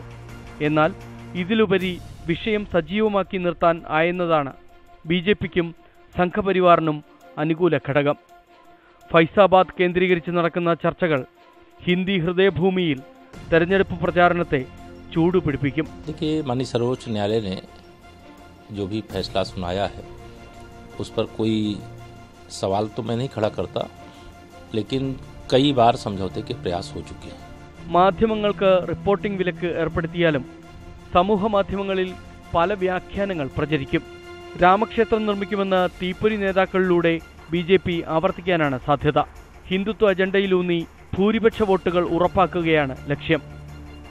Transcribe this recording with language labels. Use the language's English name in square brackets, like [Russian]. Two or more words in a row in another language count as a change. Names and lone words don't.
[Malayalam] എന്നാൽ ഇതിലുപരി വിഷയം സജീവമാക്കി നിർത്താൻ ആയെന്നതാണ് BJPക്കും സംഘപരിവാറിനും അനുകൂല ഘടകം. ഫൈസാബാദ് കേന്ദ്രീകരിച്ച് നടക്കുന്ന ചർച്ചകൾ ഹിന്ദി ഹൃദയഭൂമിയിൽ തെരഞ്ഞെടുപ്പ് പ്രചാരണത്തെ ചൂടുപിടിപ്പിക്കും. [Hindi] माननीय सर्वोच्च न्यायालय ने जो भी फैसला सुनाया है उस पर कोई सवाल तो मैं नहीं खड़ा करता, लेकिन कई बार समझौते के प्रयास हो चुके हैं. [Malayalam] മാധ്യമങ്ങൾക്ക് റിപ്പോർട്ടിംഗ് വിലക്ക് ഏർപ്പെടുത്തിയാലും സമൂഹ മാധ്യമങ്ങളിൽ പല വ്യാഖ്യാനങ്ങൾ പ്രചരിക്കും. രാമക്ഷേത്രം നിർമ്മിക്കുമെന്ന തീപ്പൊരി നേതാക്കളിലൂടെ BJP ആവർത്തിക്കാനാണ് സാധ്യത. ഹിന്ദുത്വ അജണ്ടയിലൂന്നി ഭൂരിപക്ഷ വോട്ടുകൾ ഉറപ്പാക്കുകയാണ് ലക്ഷ്യം.